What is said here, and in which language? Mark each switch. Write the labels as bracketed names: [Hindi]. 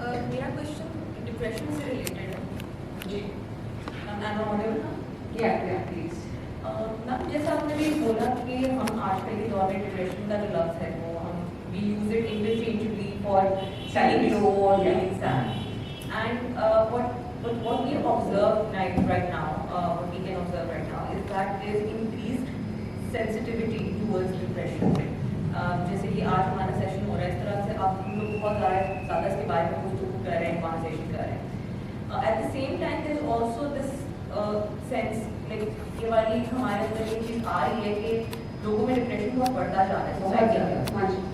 [Urdu] میرا question depression سے related ہے. جی پلیز. میم جیسے آپ نے بھی بولا کہ ہم آج کل کے دور میں ڈپریشن کا جو لفظ ہے وہ ہم [English] we use it interchangeably for feeling love [Urdu] اور feeling sad. [English] And what we observe right now, what we can observe right now is that there is increased sensitivity towards depression. [Urdu] جیسے کہ آج ہمارا سیشن ہو رہا ہے, اس طرح سے آپ ہم لوگ بہت زیادہ اس کے بارے میں گفتگو کر رہے ہیں, کانورسیشن کر رہے ہیں. [English] at the same time there is also this sense like [Urdu] یہ والی ہمارے اندر یہ چیز آ رہی ہے کہ لوگوں میں ڈپریشن بہت بڑھتا جا رہا ہے سوسائٹی میں.